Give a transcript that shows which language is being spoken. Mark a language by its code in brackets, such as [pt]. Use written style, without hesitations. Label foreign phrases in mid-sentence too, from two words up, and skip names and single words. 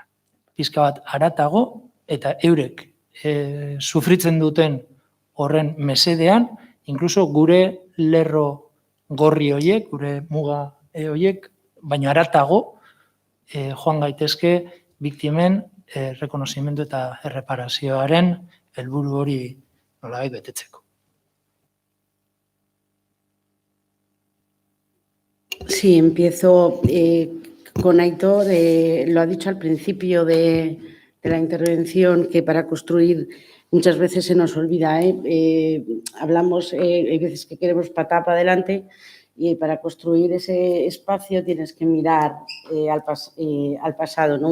[eu] Pizka bat haratago, eta eurek sufritzen duten horren mesedean, inkluso gure lerro gorri horiek, gure muga horiek, baina haratago joan gaitezke biktimen rekonozimendu eta erreparazioaren helburu hori nolabait betetzeko. [es] Sí, empiezo con Aitor. Lo ha dicho al principio de la intervención, que para construir muchas veces se nos olvida. Hablamos, hay veces que queremos patar para adelante Y para construir ese espacio tienes que mirar al pasado, ¿no?